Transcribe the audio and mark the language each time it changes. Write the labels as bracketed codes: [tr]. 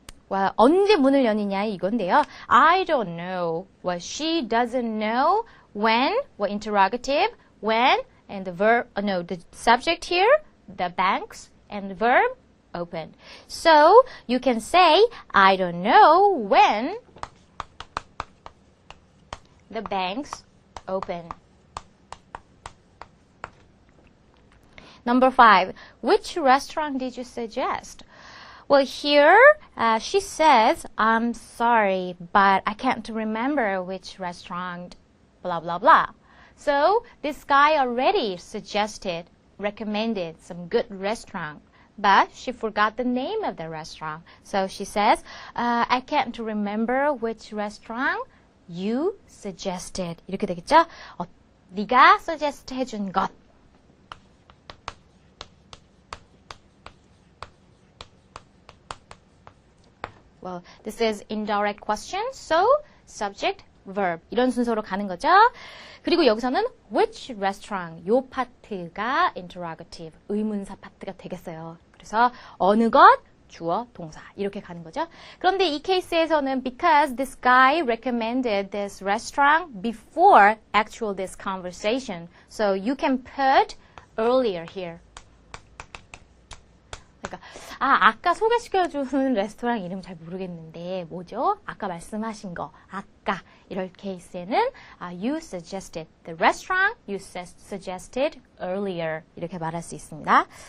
[ko] Well, 언제 문을 여니냐 이건데요. [en] I don't know. Well, she doesn't know when. Well, interrogative. When and the verb. No, the subject here. The banks and the verb open. So you can say I don't know when the banks open. Number 5, which restaurant did you suggest? Well, here she says, I'm sorry, but I can't remember which restaurant, blah, blah, blah. So this guy already suggested, recommended some good restaurant, but she forgot the name of the restaurant. So she says, I can't remember which restaurant you suggested. [ko] 이렇게 되겠죠? 네가 suggest 해준 것. [en] Well, this is indirect question, so subject, verb [ko] 이런 순서로 가는 거죠. 그리고 여기서는 which restaurant 요 파트가 interrogative 의문사 파트가 되겠어요. 그래서 어느 것 주어 동사 이렇게 가는 거죠. 그런데 이 케이스에서는 [en] because this guy recommended this restaurant before actual this conversation, so you can put earlier here. [ko] 그러니까 아까 소개시켜주는 레스토랑 이름 잘 모르겠는데 뭐죠? 아까 말씀하신 거 아까 이럴 케이스에는 [en] you suggested the restaurant you suggested earlier [ko] 이렇게 말할 수 있습니다.